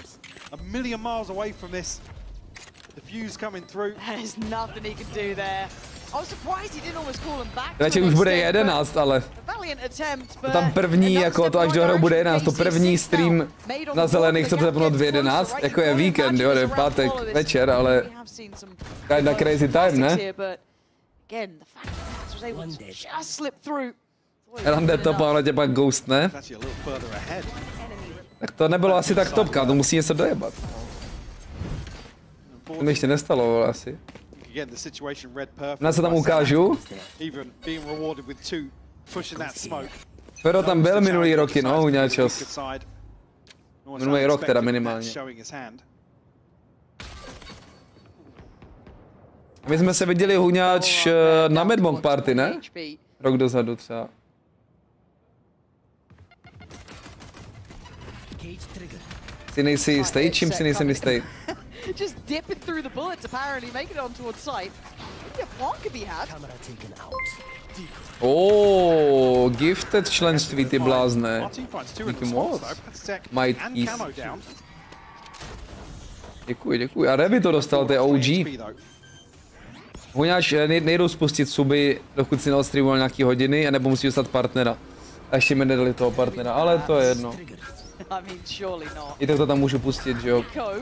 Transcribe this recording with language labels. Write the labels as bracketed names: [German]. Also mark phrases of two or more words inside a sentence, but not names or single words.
[Czech] Radši už bude 11, ale to tam první, jako to až dohrou bude 11, to první stream na zelených, co to zapnout v 11, jako je víkend, jo, je pátek večer, ale [English] kinda crazy time, [Czech] ne? Rande top, ale tě pak ghostne. Tak to nebylo asi tak topka, to musí něco dojebat. To mi ještě nestalo, asi. [English] again the situation read perfect. [Czech] Na se tam ukážu. [English] Even being rewarded with two pushing that smoke. [Czech] Fero tam byl minulý roky, no, Huňáčos. Minulý rok teda minimálně. My jsme se viděli, Huňáč, na MADMONQ party, ne? Rok dozadu třeba. Si nejsi jistý? Čím si nejsem jistý? [English] Just dipping through the bullets, apparently making it on towards site. Maybe a plan could be had. [Czech] Gifted členství, ty blázne. Díky moc. [English] Might East. [Czech] Děkuji. A Revi to dostal, to je OG. Huňáč, nejdou spustit suby, dokud si neodstreamoval nějaký hodiny, anebo musí dostat partnera. A ještě mi nedali toho partnera, ale to je jedno. I tak to tam můžu pustit, že jo.